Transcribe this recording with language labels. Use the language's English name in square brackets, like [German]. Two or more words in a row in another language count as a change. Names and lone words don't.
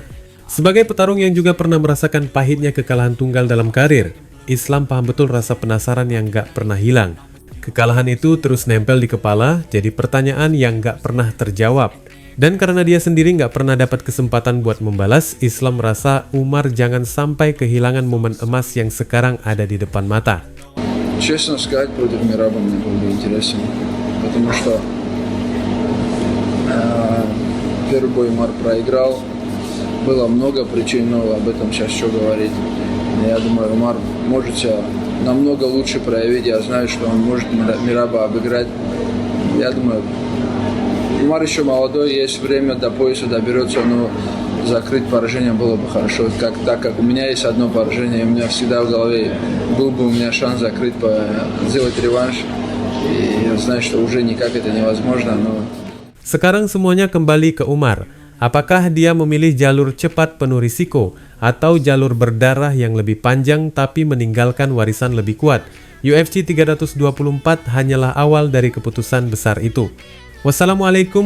[Indonesian] Sebagai petarung yang juga pernah merasakan pahitnya kekalahan tunggal dalam karir, Islam paham betul rasa penasaran yang gak pernah hilang. Kekalahan itu terus nempel di kepala, jadi pertanyaan yang gak pernah terjawab. Dan karena dia sendiri gak pernah dapat kesempatan buat membalas, Islam merasa Umar jangan sampai kehilangan momen emas yang sekarang ada di depan mata. [Russian] Честно сказать, против Мераба мне был бы интересен, потому что первый бой Умар проиграл, было много причин, но об этом сейчас что говорить. Я думаю, Умар может себя намного лучше проявить, я знаю, что он может Мераба обыграть. Я думаю, Умар еще молодой, есть время до пояса доберется, но закрыть поражение было бы хорошо. Так как у меня есть одно поражение, у меня всегда в голове был бы у меня шанс закрыть, сделать реванш. И я знаю, что уже никак это невозможно, но... [Indonesian] Sekarang semuanya kembali ke Umar. Apakah dia memilih jalur cepat penuh risiko atau jalur berdarah yang lebih panjang tapi meninggalkan warisan lebih kuat? UFC 324 hanyalah awal dari keputusan besar itu.